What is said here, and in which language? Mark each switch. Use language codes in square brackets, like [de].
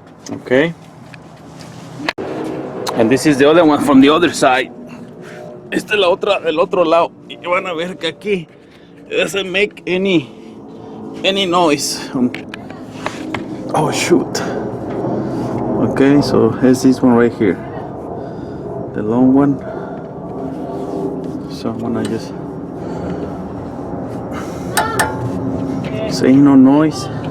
[en] Okay, and this is the other one from the other side. [es] Esta es el otro lado, y van a ver que aquí [en] it doesn't make any noise. Oh shoot. Okay, so here's this one right here, the long one. So I'm gonna just say no noise.